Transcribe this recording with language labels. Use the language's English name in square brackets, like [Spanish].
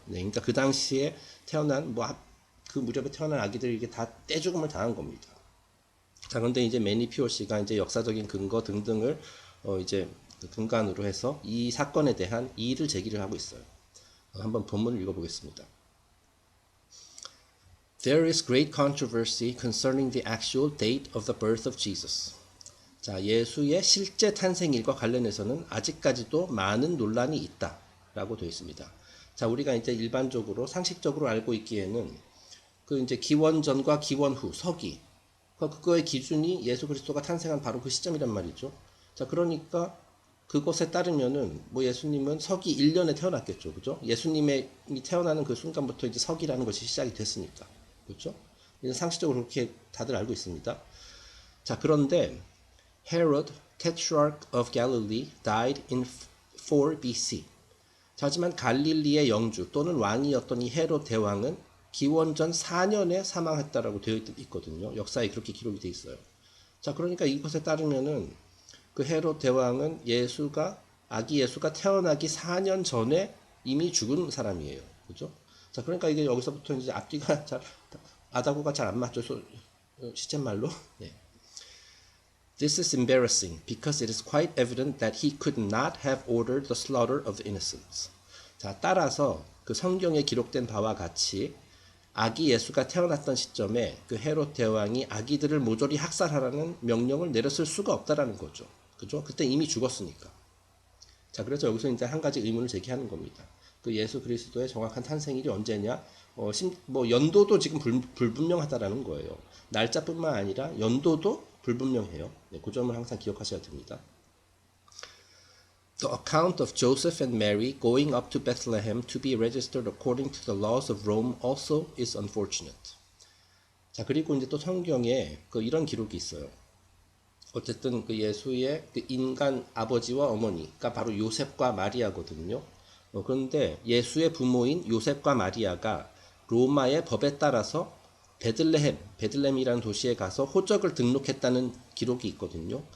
[Korean] 네, 그러니까 그 당시에 태어난 그 무렵에 태어난 아기들이 이게 다 떼죽음을 당한 겁니다. 자, 그런데 이제 매니 피오시가 이제 역사적인 근거 등등을 이제 근간으로 해서 이 사건에 대한 이의를 제기를 하고 있어요. 한번 본문을 읽어보겠습니다. [English] There is great controversy concerning the actual date of the birth of Jesus. [Korean] 자, 예수의 실제 탄생일과 관련해서는 아직까지도 많은 논란이 있다라고 되어 있습니다. 자, 우리가 이제 일반적으로 상식적으로 알고 있기에는 그 이제 기원 전과 기원 후 서기 그거의 기준이 예수 그리스도가 탄생한 바로 그 시점이란 말이죠. 자, 그러니까 그것에 따르면은 뭐 예수님은 서기 1년에 태어났겠죠. 그죠? 예수님이 태어나는 그 순간부터 이제 서기라는 것이 시작이 됐으니까. 그렇죠? 상식적으로 그렇게 다들 알고 있습니다. 자, 그런데 [English] Herod, Tetrarch of Galilee, died in 4 BC. [Korean] 자, 하지만 갈릴리의 영주 또는 왕이었던 이 헤롯 대왕은 기원전 4년에 사망했다라고 되어 있거든요. 역사에 그렇게 기록이 되어 있어요. 자, 그러니까 이것에 따르면은 그 헤롯 대왕은 아기 예수가 태어나기 4년 전에 이미 죽은 사람이에요. 그죠? 자, 그러니까 이게 여기서부터 이제 앞뒤가 아다고가 잘 안 맞죠. 시쳇말로. 네. [English] This is embarrassing because it is quite evident that he could not have ordered the slaughter of the innocents. [Korean] 자, 따라서 그 성경에 기록된 바와 같이 아기 예수가 태어났던 시점에 그 헤롯 대왕이 아기들을 모조리 학살하라는 명령을 내렸을 수가 없다라는 거죠. 그죠? 그때 이미 죽었으니까. 자, 그래서 여기서 이제 한 가지 의문을 제기하는 겁니다. 그 예수 그리스도의 정확한 탄생일이 언제냐? 뭐 연도도 지금 불분명하다라는 거예요. 날짜뿐만 아니라 연도도 불분명해요. 네, 그 점을 항상 기억하셔야 됩니다. [English] The account of Joseph and Mary going up to Bethlehem to be registered according to the laws of Rome also is unfortunate. [Korean] 자, 그리고 이제 또 성경에 이런 기록이 있어요. 어쨌든 그 예수의 그 인간 아버지와 어머니가 바로 요셉과 마리아거든요. 그런데 예수의 부모인 요셉과 마리아가 로마의 법에 따라서 베들레헴이라는 도시에 가서 호적을 등록했다는 기록이 있거든요.